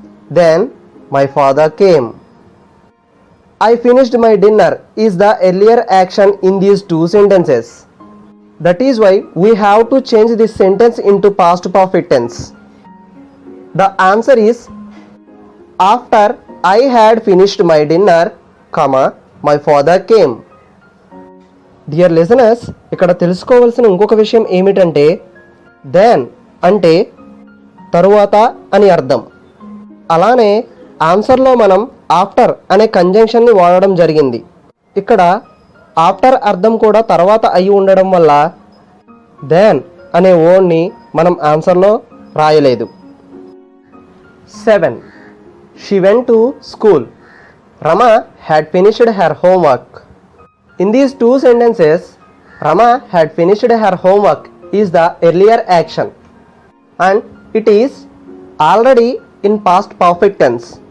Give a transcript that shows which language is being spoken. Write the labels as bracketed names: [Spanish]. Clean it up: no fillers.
[English] Then my father came. I finished my dinner is the earlier action in these two sentences. That is why we have to change this sentence into past perfect tense. The answer is after I had finished my dinner, comma, my father came. Dear listeners, [Telugu] ఇక్కడ తెలుసుకోవాల్సిన ఇంకొక విషయం ఏమిటంటే then అంటే తరువాత అని అర్థం. అలానే ఆన్సర్లో మనం ఆఫ్టర్ అనే కంజంక్షన్ని వాడడం జరిగింది. ఇక్కడ ఆఫ్టర్ అర్థం కూడా తర్వాత అయి ఉండడం వల్ల దెన్ అనే వర్డ్ని మనం ఆన్సర్లో రాయలేదు. [English] 7. She went to school. Rama had finished her homework. In these two sentences, Rama had finished her homework is the earlier action and it is already in past perfect tense.